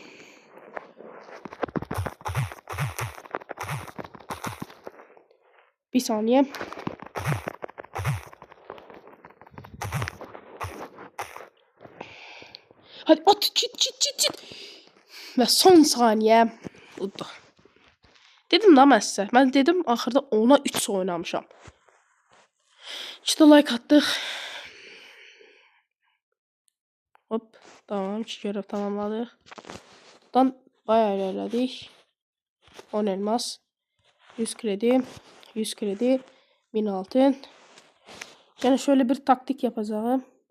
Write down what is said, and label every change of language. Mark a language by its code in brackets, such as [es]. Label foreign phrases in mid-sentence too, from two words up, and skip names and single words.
[tr] Bir saniye. Hadi at çit. Ve son saniye. [az] Dedim da mən sizə. Mən dedim axırda ona 3 oynamışam. 2 də like atdıq. Hop. Tamam. [tr] 2 görev tamamladık. Buradan bayağı ilerledik. 10 elmas. 100 kredi. 100 kredi. 1000 altın. Yani şöyle bir taktik yapacağım.